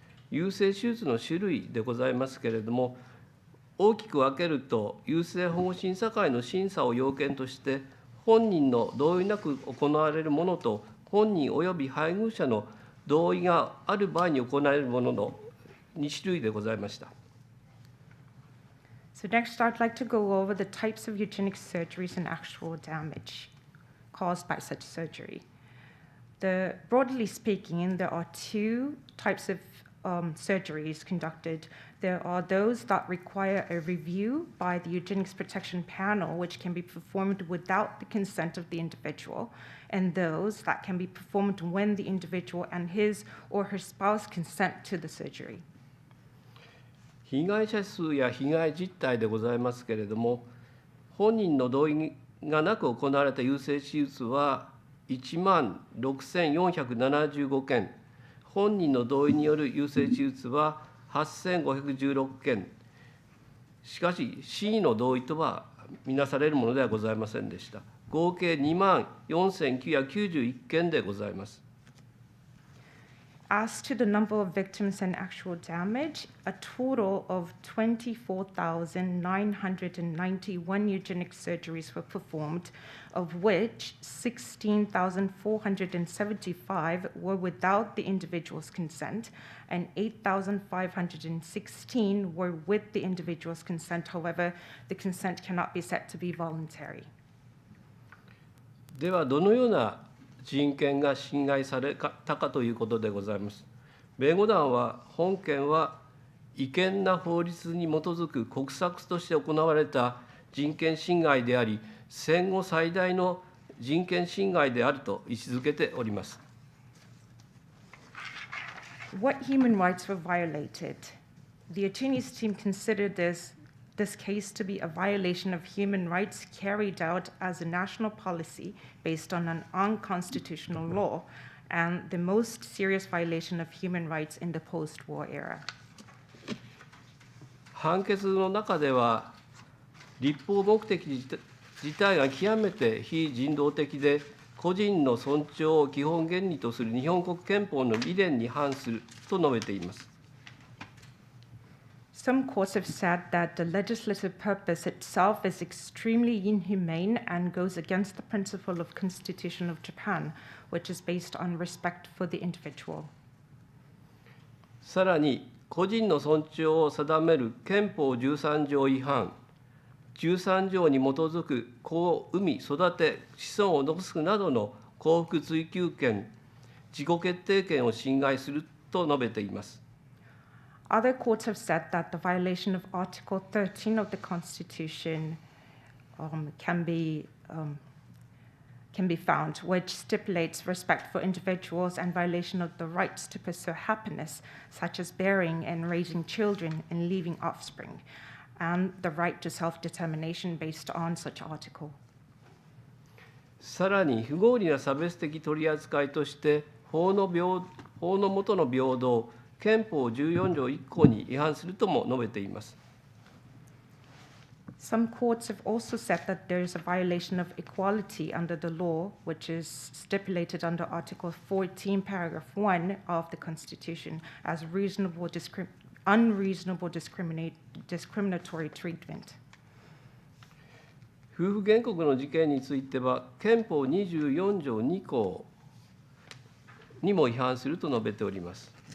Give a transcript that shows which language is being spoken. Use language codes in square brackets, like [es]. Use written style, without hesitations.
[ja] 優生手術の種類でございますけれども、大きく分けると、優生保護審査会の審査を要件として、本人の同意なく行われるものと、本人及び配偶者の同意がある場合に行われるものの2種類でございました。 [en] So next, I'd like to go over the types of eugenic surgeries and actual damage caused by such surgery. Broadly speaking, there are two types of surgeries conducted. There are those that require a review by the Eugenics Protection Panel, which can be performed without the consent of the individual, and those that can be performed when the individual and his or her spouse consent to the surgery. [ja] 被害者数や被害実態でございますけれども、本人の同意がなく行われた優生手術は16,475件、本人の同意による優生手術は8,516件、しかし、真意の同意とは見なされるものではございませんでした。合計24,991件でございます。 [en] As to the number of victims and actual damage, a total of 24,991 eugenic surgeries were performed, of which 16,475 were without the individual's consent, and 8,516 were with the individual's consent. However, the consent cannot be said to be voluntary. [ja] では、どのような人権が侵害されたかということでございます。弁護団は、本件は違憲な法律に基づく国策として行われた人権侵害であり、戦後最大の人権侵害であると位置づけております。 [en] What human rights were violated? The attorney's team considered this case to be a violation of human rights carried out as a national policy based on an unconstitutional law, and the most serious violation of human rights in the post-war era. [ja] 判決の中では、立法目的自体が極めて非人道的で、個人の尊重を基本原理とする日本国憲法の理念に反すると述べています。 [en] Some courts have said that the legislative purpose itself is extremely inhumane and goes against the principle of Constitution of Japan, which is based on respect for the individual. [ja] さらに、個人の尊重を定める憲法13条違反、13条に基づく子を産み育て子孫を残すなどの幸福追求権、自己決定権を侵害すると述べています。 [en] Other courts have said that the violation of Article 13 of the Constitution can be found, which stipulates respect for individuals and violation of the rights to pursue happiness, such as bearing and raising children and leaving offspring, and the right to self-determination based on such article. [ja] さらに不合理な差別的取り扱いとして法の下の平等、憲法14条1項に違反するとも述べています。 [en] Some courts have also said that there is a violation of equality under the law, which is stipulated under Article 14, Paragraph 1 of the Constitution as unreasonable discriminatory treatment. [ja] 夫婦原告の事件については、憲法24条2項にも違反すると述べております。